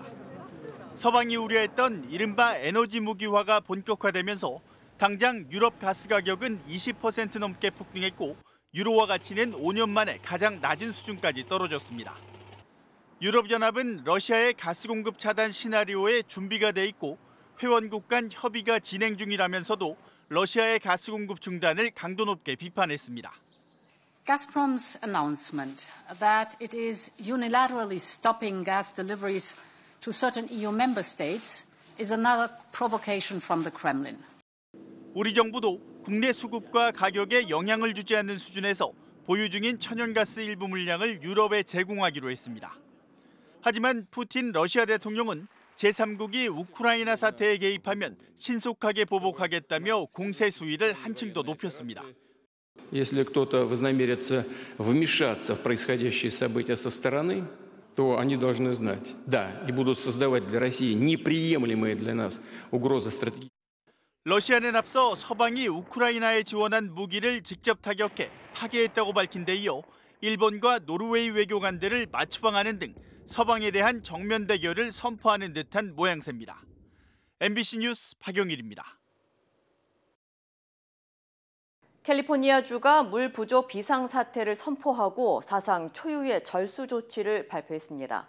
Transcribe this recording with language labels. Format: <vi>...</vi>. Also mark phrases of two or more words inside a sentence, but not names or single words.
<ko>서방이 우려했던 이른바 에너지 무기화가 본격화되면서 당장 유럽 가스 가격은 20% 넘게 폭등했고 유로화 가치는 5년 만에 가장 낮은 수준까지 떨어졌습니다. 유럽연합은 러시아의 가스 공급 차단 시나리오에 준비가 돼 있고 회원국 간 협의가 진행 중이라면서도 러시아의 가스 공급 중단을 강도 높게 비판했습니다.</ko> <en>Gazprom's announcement that it is unilaterally stopping gas deliveries to certain EU member states is another provocation from the Kremlin.</en> <ko>우리 정부도 국내 수급과 가격에 영향을 주지 않는 수준에서 보유 중인 천연가스 일부 물량을 유럽에 제공하기로 했습니다. 하지만 푸틴 러시아 대통령은 제3국이 우크라이나 사태에 개입하면 신속하게 보복하겠다며 공세 수위를 한층 더 높였습니다.</ko> <ru>Если кто-то вознамерится вмешаться в происходящие события со стороны, то они должны знать, да, и будут создавать для России неприемлемые для нас угрозы стратегические.</ru> <ko>러시아는 앞서 서방이 우크라이나에 지원한 무기를 직접 타격해 파괴했다고 밝힌 데 이어 일본과 노르웨이 외교관들을 맞추방하는 등 서방에 대한 정면 대결을 선포하는 듯한 모양새입니다. MBC 뉴스 박영일입니다. 캘리포니아주가 물 부족 비상사태를 선포하고 사상 초유의 절수 조치를 발표했습니다.</ko>